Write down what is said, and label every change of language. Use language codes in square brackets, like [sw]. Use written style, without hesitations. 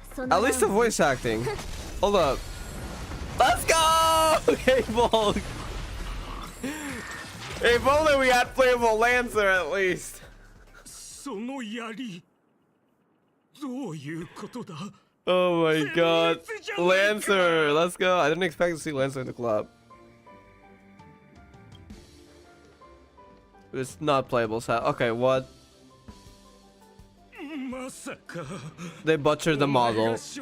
[en] At least the voice acting. Hold up. Let's go! Hey, Volk! If only we had playable Lancer at least. [ja] その槍、どういうことだ? [en] Oh my god. Lancer! Let's go. I didn't expect to see Lancer in the club. It's not playable, so okay, what? They butchered the model.